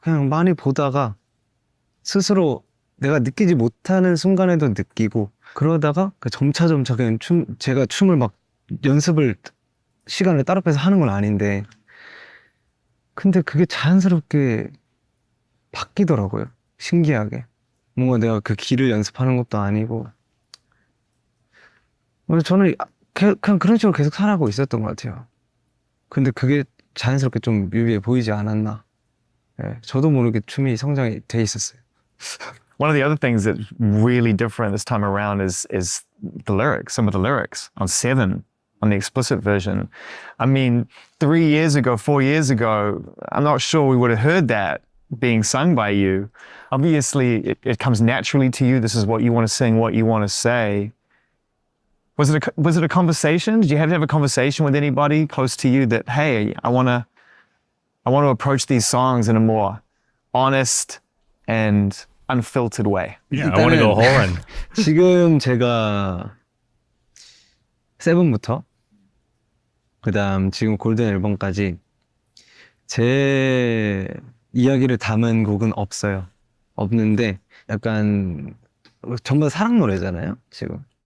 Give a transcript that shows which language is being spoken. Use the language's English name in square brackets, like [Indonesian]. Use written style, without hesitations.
[Korean] 그냥 많이 보다가 스스로 내가 느끼지 못하는 순간에도 느끼고, 그러다가 점차 그냥 제가 춤을 막 연습을 시간을 따로 빼서 하는 건 아닌데, 근데 그게 자연스럽게 바뀌더라고요. 신기하게. 뭔가 내가 그 길을 연습하는 것도 아니고. 그래서 저는 그냥 그런 식으로 계속 살아가고 있었던 것 같아요. 근데 그게 자연스럽게 좀 뮤비에 보이지 않았나. 예, 저도 모르게 춤이 성장이 돼 있었어요. [English] One of the other things that's really different this time around is the lyrics, some of the lyrics on 7, on the explicit version. I mean, 3 years ago, 4 years ago, I'm not sure we would have heard that being sung by you. Obviously, it comes naturally to you. This is what you want to sing, what you want to say. Was it a conversation? Did you have to have a conversation with anybody close to you that, hey, I want to approach these songs in a more honest and unfiltered way? Yeah, I want to go whole and [Korean] 지금 제가 세븐부터 그다음 지금 골든 앨범까지 제 이야기를 담은 곡은 없는데 약간 전부 다 사랑 노래잖아요, 지금.